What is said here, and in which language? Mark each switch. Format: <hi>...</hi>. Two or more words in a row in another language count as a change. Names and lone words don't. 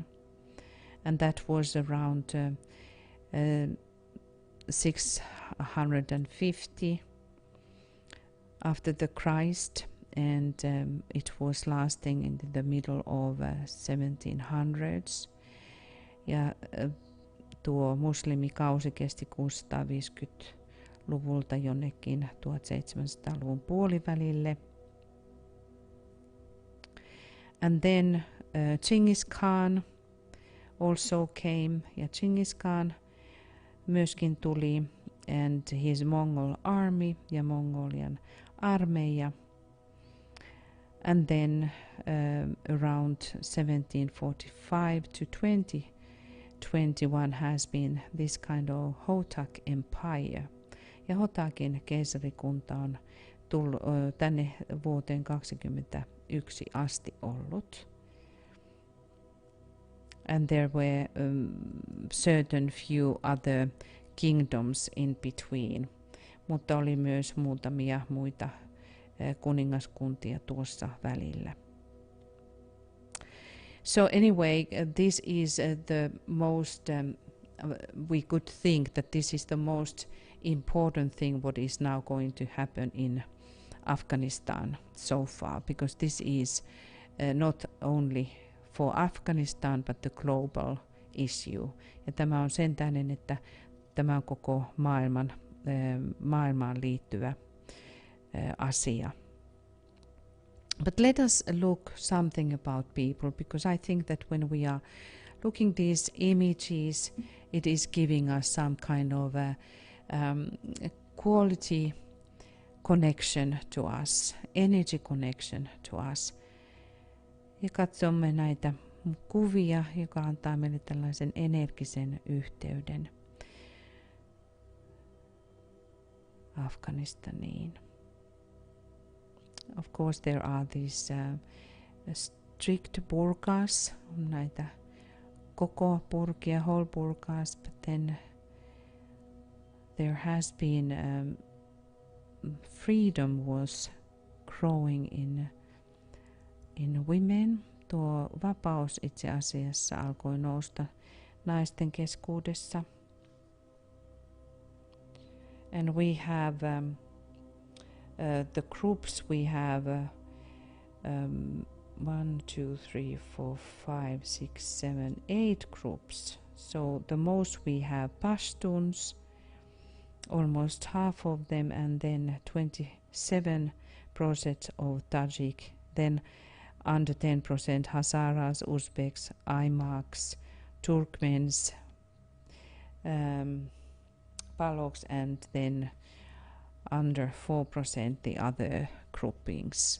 <en>And that was around 650 after the Christ, and it was lasting in the middle of 1700s.</en> <fi>Ja tuo muslimikausi kesti 650-luvulta jonnekin 1700-luvun puolivälille.</fi> <en>And then Genghis Khan also came,</en> <fi>ja Genghis Khan myöskin tuli,</fi> <en>and his Mongol army</en> <fi>ja Mongolian armeija.</fi> <en>And then around 1745 to 2021 has been this kind of Hotak Empire.</en> <fi>Ja Hotakin keisarikunta on tullut tänne vuoteen 2021 asti ollut.</fi> <en>And there were certain few other kingdoms in between.</en> <fi>Mutta oli myös muutamia muita kuningaskuntia tuossa välillä.</fi> <en>So anyway, this is the most, we could think that this is the most important thing what is now going to happen in Afghanistan so far, because this is not only for Afghanistan but the global issue.</en> <fi>Ja tämä on sen tähden, että tämä on koko maailmaan liittyvä asia.</fi> <en>But let us look something about people, because I think that when we are looking these images, it is giving us some kind of a quality connection to us, energy connection to us.</en> <fi>Ja katsomme näitä kuvia, joka antaa meille tällaisen energisen yhteyden Afganistaniin.</fi> <en>Of course there are these strict burqas,</en> <fi>näitä koko burkia,</fi> <en>whole burqas, but then there has been freedom was growing in women.</en> <fi>Tuo vapaus itse asiassa alkoi nousta naisten keskuudessa.</fi> <en>And we have the groups, we have 1, 2, 3, 4, 5, 6, 7, 8 groups. So the most we have Pashtuns, almost half of them, and then 27% of Tajik, then under 10% Hazaras, Uzbeks, Aimaks, Turkmens, Paloks, and then under 4% the other groupings.</en>